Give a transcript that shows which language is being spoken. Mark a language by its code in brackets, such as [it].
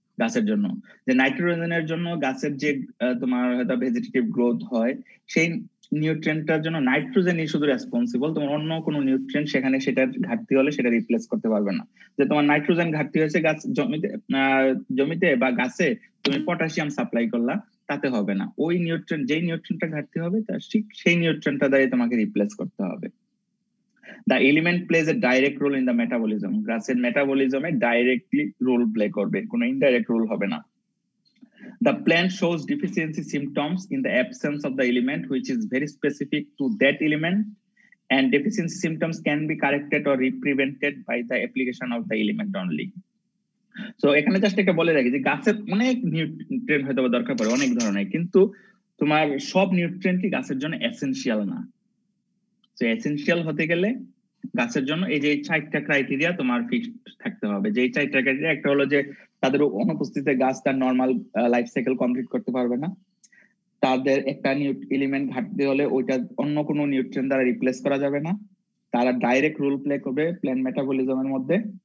[bn] গাছের জন্য, যে নাইট্রোজেনের জন্য গাছের যে তোমার হয়তো ভেজিটেটিভ গ্রোথ হয়, সেই নিউট্রিয়েন্টটার জন্য নাইট্রোজেনই শুধু রেসপন্সিবল, তোমার অন্য কোনো নিউট্রিয়েন্ট সেখানে সেটার ঘাটতি হলে সেটা রিপ্লেস করতে পারবে না। যে তোমার নাইট্রোজেন ঘাটতি হয়েছে গাছ জমিতে বা গাছে, তুমি পটাশিয়াম সাপ্লাই করলা, তাতে হবে না। ওই নিউট্রিয়েন্ট, যেই নিউট্রিয়েন্টটা ঘাটতি হবে তার ঠিক সেই নিউট্রিয়েন্টটা দিয়ে তোমাকে রিপ্লেস করতে হবে। [en] The element plays a direct role in the metabolism. [bn] গাছের মেটাবলিজমে ডাইরেক্টলি রোল প্লে করবে, কোনো ইনডাইরেক্ট রোল হবে না। [en] The plant shows deficiency symptoms in the absence of the element which is very specific to that element, and deficiency symptoms can be corrected or prevented by the application of the element only. [bn] So এখানে just একটা বলে রাখি যে গাছের অনেক nutrient হয়তো দরকার পড়ে অনেক ধরনের, কিন্তু তোমার সব নিউট্রিয়েন্টই গাছের জন্য এসেনশিয়াল না। তো এসেনশিয়াল হতে গেলে গাছের জন্য এই যে 4টা ক্রাইটেরিয়া তোমার ফিক্সড থাকতে হবে। যে 4টা ক্রাইটেরিয়া, একটা হলো যে তাদের অনুপস্থিতিতে গাছ তার নরমাল লাইফ সাইকেল কমপ্লিট করতে পারবে না, তাদের একটা এলিমেন্ট ঘাটতি হলে ওইটা অন্য কোনো নিউট্রিয়েন্ট দ্বারা রিপ্লেস করা যাবে না, তারা ডাইরেক্ট রোল প্লে করবে প্ল্যান্ট মেটাবলিজমের মধ্যে।